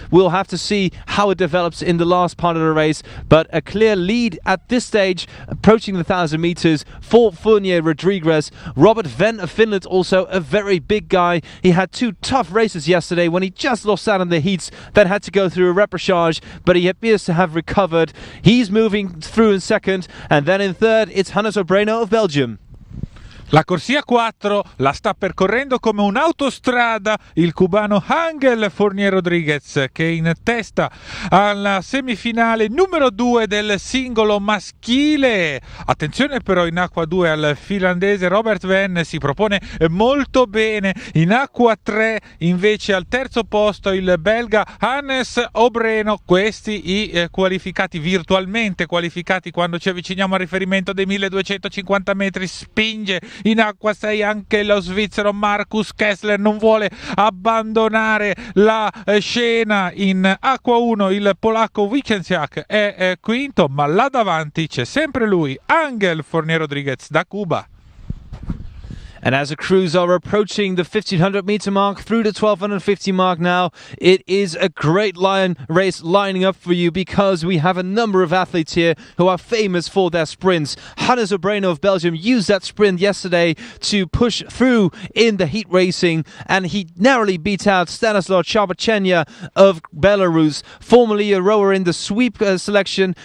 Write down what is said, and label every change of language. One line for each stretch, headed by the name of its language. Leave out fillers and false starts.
English: We'll have to see how it develops in the last part of the race, but a clear lead at this stage, approaching the 1,000 meters for Fournier Rodriguez. Robert Venn of Finland, also a very big guy. He had two tough races yesterday when he just lost out in the heats, then had to go through a repechage, but he appears to have recovered. He's moving through in second, and then in third it's Hannes Obreno of Belgium.
Italian: La corsia 4 la sta percorrendo come un'autostrada il cubano Angel Fournier Rodriguez, che è in testa alla semifinale numero 2 del singolo maschile. Attenzione però in acqua 2 al finlandese Robert Venn, si propone molto bene. In acqua 3 invece al terzo posto il belga Hannes Obreno. Questi i qualificati, virtualmente qualificati, quando ci avviciniamo al riferimento dei 1250 metri. Spinge in acqua 6 anche lo svizzero Markus Kessler, non vuole abbandonare la scena. In acqua 1 il polacco Wichensiak è quinto, ma là davanti c'è sempre lui, Ángel Fournier Rodríguez da Cuba.
English: And as the crews are approaching the 1500 meter mark through the 1250 mark now, it is a great race lining up for you, because we have a number of athletes here who are famous for their sprints. Hannes Obreno of Belgium used that sprint yesterday to push through in the heat racing, and he narrowly beat out Stanislav Charbachenya of Belarus, formerly a rower in the sweep selection.